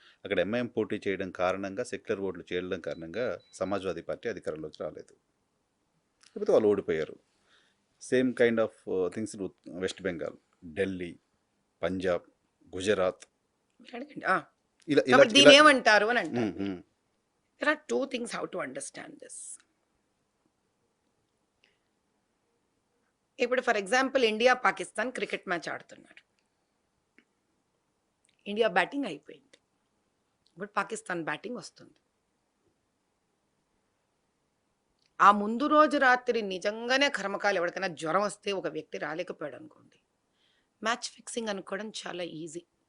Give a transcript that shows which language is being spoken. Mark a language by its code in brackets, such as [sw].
[te] అక్కడ ఎంఐఎం పోటీ చేయడం కారణంగా, సెక్యులర్ ఓట్లు చేయడం కారణంగా సమాజ్వాదీ పార్టీ అధికారంలోకి రాలేదు, లేకపోతే వాళ్ళు ఓడిపోయారు. [en] same kind of things West Bengal, Delhi, Punjab, Gujarat, [te] మీరు అడగండి. ఇలా ఇలా కాబట్టి దీని ఏమంటారు అని అంటారు. మ్మ్, మ్మ్. [en] There are two things how to understand this. [te] ఇప్పుడు [en] for example [te] India Pakistan cricket match ఆడుతున్నారు. ఇండియా బ్యాటింగ్ అయిపోయింది, ఇప్పుడు పాకిస్తాన్ బ్యాటింగ్ వస్తుంది. ఆ ముందు రోజు రాత్రి నిజంగానే కర్మకాలు ఎవరికైనా జ్వరం వస్తే ఒక వ్యక్తి రాలేకపోయాడు అనుకోండి, మ్యాచ్ ఫిక్సింగ్ అనుకోవడం చాలా ఈజీ.